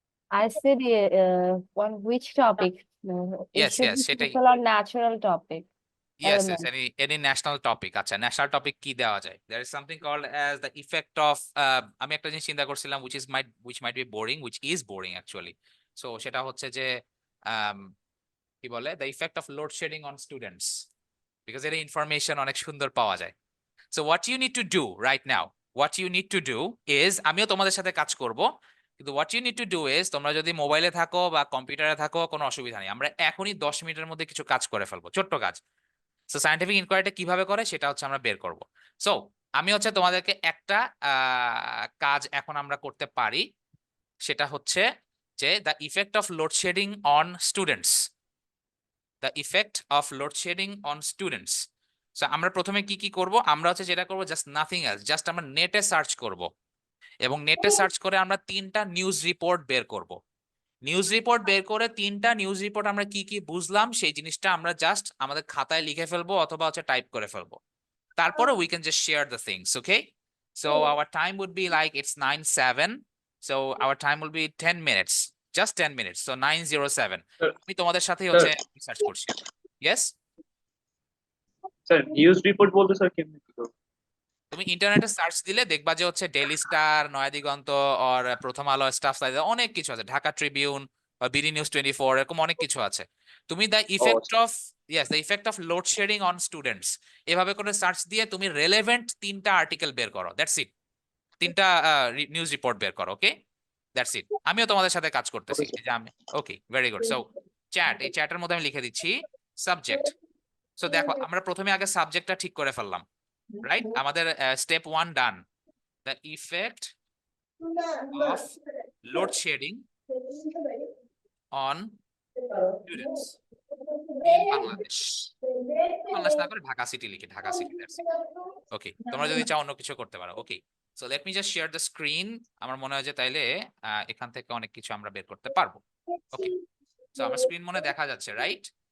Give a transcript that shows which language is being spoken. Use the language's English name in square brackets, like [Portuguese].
[English] I said on which topic? No, it Yes, should yes, be [Bangla] সেটাই। [English] simple or natural topic. Yes, yes, Element. any national topic। [Bangla] আচ্ছা, national topic কি দেওয়া যায়? [English] There is something called as the effect of [Bangla] আমি একটা জিনিস চিন্তা করছিলাম [English] which might be boring, which is boring actually. [Bangla] So সেটা হচ্ছে যে um, কি বলে, [English] the effect of load shedding on students, [Bangla] because এর ইনফরমেশন অনেক সুন্দর পাওয়া যায়। [English] So what you need to do right now, what you need to do is, [Bangla] আমিও তোমাদের সাথে কাজ করব, কিন্তু [English] what you need to do is, [Bangla] তোমরা যদি মোবাইলে থাকো বা কম্পিউটারে থাকো কোনো অসুবিধা নেই, আমরা এখনই 10 মিনিটের মধ্যে কিছু কাজ করে ফেলবো, ছোট্ট কাজ। সো সায়েন্টিফিক ইনকোয়ারিটা কিভাবে করে সেটা হচ্ছে আমরা বের করব। সো আমি হচ্ছে তোমাদেরকে একটা কাজ এখন আমরা করতে পারি, সেটা হচ্ছে যে [English] the effect of load shedding on students, [Bangla] the effect of load shedding on students. So আমরা প্রথমে কি কি করব? আমরা হচ্ছে যেটা করব, জাস্ট নাথিং এলস, জাস্ট আমরা নেটে সার্চ করব এবং নেটে সার্চ করে আমরা 3টা নিউজ রিপোর্ট বের করব। নিউজ রিপোর্ট বের করে 3টা নিউজ রিপোর্ট আমরা কি কি বুঝলাম সেই জিনিসটা আমরা জাস্ট আমাদের খাতায় লিখে ফেলবো অথবা হচ্ছে টাইপ করে ফেলবো। তারপরে [English] we can just share the things, okay? So our time would be like it's 9:07. So our time will be 10 minutes, just 10 minutes. So 9:07. Sir, [Bangla] আমি তোমাদের সাথে [English] sir. [Bangla] হচ্ছে রিসার্চ করছি। Yes? স্যার নিউজ রিপোর্ট বলতে sir কেমনে কি করবো? তুমি ইন্টারনেটে সার্চ দিলে দেখবা যে হচ্ছে ডেইলি স্টার, নয়া দিগন্ত আর প্রথম আলো, স্টাফ লাইক অনেক কিছু আছে, ঢাকা ট্রিবিউন, বিডি নিউজ 24, এরকম অনেক কিছু আছে। তুমি the effect of the effect of load shedding on students এভাবে করে সার্চ দিয়ে তুমি রেলেভেন্ট 3টা আর্টিকেল বের করো, দ্যাটস ইট। 3টা নিউজ রিপোর্ট বের করো, ওকে? That's it. আমিও তোমাদের সাথে কাজ করতেছি। Okay, sir. এই যে আমি ওকে, ভেরি গুড। সো চ্যাট, এই চ্যাটের মধ্যে আমি লিখে দিচ্ছি সাবজেক্ট। সো দেখো আমরা প্রথমে আগে সাবজেক্টটা ঠিক করে ফেললাম, রাইট? আমাদের step 1 done. [English] The effect of load shedding on students in Bangladesh. [Bangla] Bangladesh না করে ঢাকা সিটি লিখে, ঢাকা সিটি, দ্যাটস ইট। ওকে, তোমরা যদি চাও অন্য কিছু করতে পারো। ওকে, [English] So let me just share the screen. [Bangla] আমার মনে হয় যে তাইলে এখান থেকে অনেক কিছু আমরা বের করতে পারবো। ওকে, সো আমার স্ক্রিন মনে দেখা যাচ্ছে, রাইট?